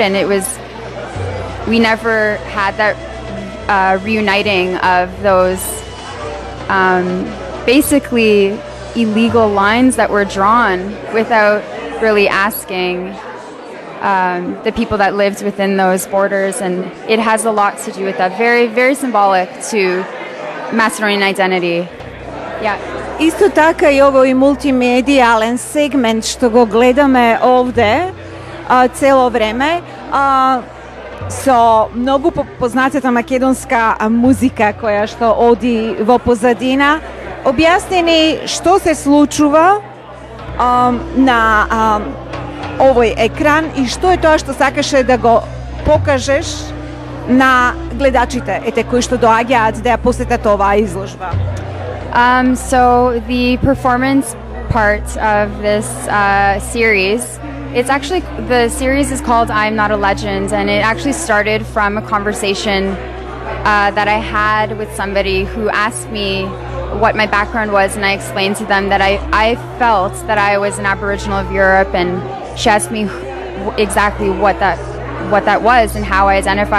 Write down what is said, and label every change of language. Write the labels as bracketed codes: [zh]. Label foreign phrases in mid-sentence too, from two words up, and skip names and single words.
[en] And we never had that reuniting of those basically illegal lines that were drawn without really asking the people that lived within those borders. And it has a lot to do with that. Very, very symbolic to Macedonian identity. Yeah. [mk] Исто така и ово и мултимедијален сегмент што го гледаме овде цело време. Со многу познатата македонска музика која што оди во позадина. Објасни ни што се случува на овој екран и што е тоа што сакаше да го покажеш на гледачите, кои што доаѓаат да ја посетат оваа изложба. [en] So the performance part of this series, the series is called I'm Not a Legend, and it actually started from a conversation that I had with somebody who asked me what my background was, and I explained to them that I felt that I was an Aboriginal of Europe, and she asked me exactly what that was and how I identify.